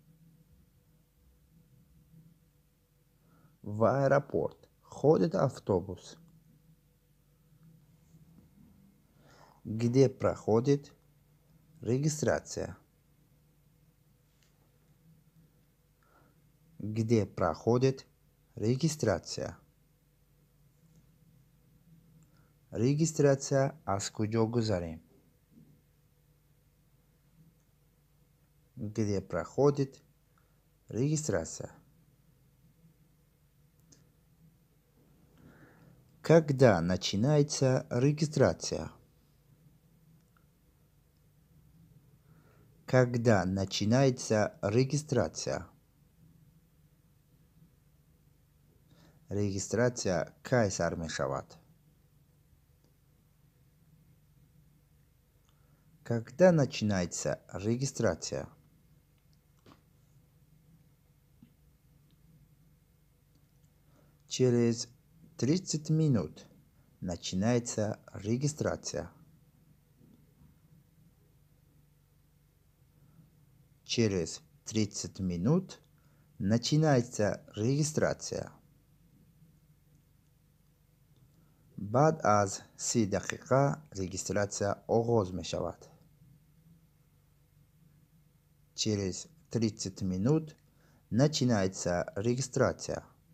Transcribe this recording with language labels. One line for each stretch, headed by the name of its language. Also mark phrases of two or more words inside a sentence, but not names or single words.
Russian: В аэропорт ходит автобус. Где проходит регистрация? Где проходит регистрация?
Tajik: Регистрация аз куҷо гузарем?
Russian: Где проходит регистрация? Когда начинается регистрация? Когда начинается регистрация?
Tajik: Регистрация кай сар мешавад?
Russian: Когда начинается регистрация? Через 30 минут начинается регистрация. Через 30 минут начинается регистрация.
Tajik: баъд аз 30 дақиқа регистрация оғоз мешавад.
Russian: Через 30 минут начинается регистрация.